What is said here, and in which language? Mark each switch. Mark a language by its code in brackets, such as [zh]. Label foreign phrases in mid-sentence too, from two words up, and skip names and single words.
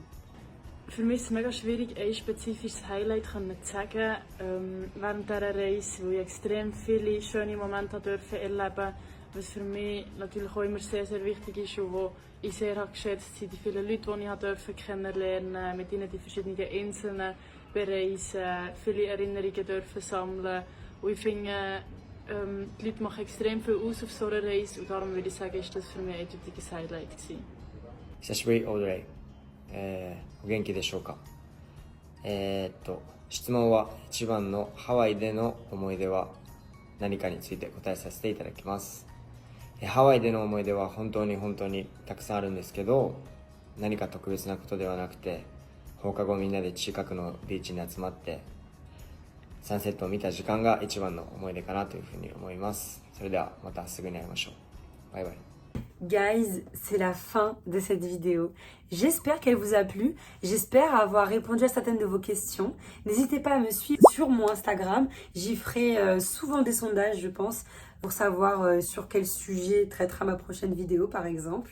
[de] Für mich ist es mega schwierig, ein spezifisches Highlight zu sagen während dieser Reise, weil ich extrem viele schöne Momente erleben durfte, was für mich natürlich auch immer sehr, sehr wichtig ist und wo ich sehr habe geschätzt sind die vielen Leute, die ich kennenlernen durfte, mit ihnen die verschiedenen Inseln bereisen, viele Erinnerungen dürfen sammeln. Und ich finde, die Leute machen extrem viel aus auf so einer Reise und darum würde ich sagen, ist das für mich ein eindeutiges Highlight gewesen. [ja] 久しぶり、オードレイ。お元気でしょうか。質問は一番のハワイでの思い出は何かについて答えさせていただきます。ハワイでの思い出は本当にたくさんあるんですけど、何か特別なことではなくて、放課後みんなで近くのビーチに集まってサンセットを見た時間が一番の思い出かなというふうに思います。それではまたすぐに会いましょう。バイバイ。 [fr] Guys, c'est la fin de cette vidéo. J'espère qu'elle vous a plu. J'espère avoir répondu à certaines de vos questions. N'hésitez pas à me suivre sur mon Instagram. J'y ferai souvent des sondages, je pense, pour savoir sur quel sujet traitera ma prochaine vidéo, par exemple.